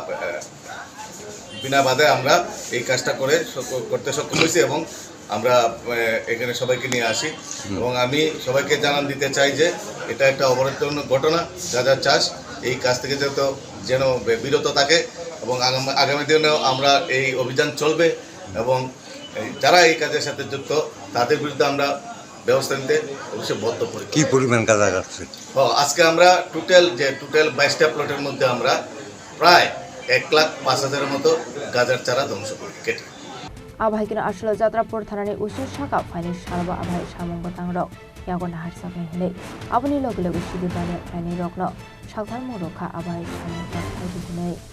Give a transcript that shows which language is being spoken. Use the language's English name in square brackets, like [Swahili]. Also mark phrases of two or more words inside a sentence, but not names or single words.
[Bangla] বিনা বাধায় আমরা এই কাজটা করতে সক্ষম হয়েছি এবং আমরা এখানে সবাইকে নিয়ে আসি এবং আমি সবাইকে জানান দিতে চাই যে এটা একটা অবরোধপূর্ণ ঘটনা গাঁজা চাষ এই কাজ থেকে যেন বিরত থাকে এবং আগামী দিনেও আমরা এই অভিযান চলবে এবং যারা এই কাজের সাথে যুক্ত তাদের বিরুদ্ধে আমরা ব্যবস্থা নিতে অবশ্যই বদ্ধপরিকর। কি পরিমাণ গাঁজা কাটছে? আজকে আমরা টোটাল 22টা প্লটের মধ্যে আমরা প্রায় 1,05,000 মতো গাঁজার চারা ধ্বংস করি কেটে [Kok Borok] Abohai kina Ashlo Jatrapur Thanani uchi Sakha Fine Sharba Abohai Samung Tangrok Yagon Harsakai hne Aboni loglo Siddi Thaini rokno Saktharmung rokha Abohai Samung Tanphaikha hne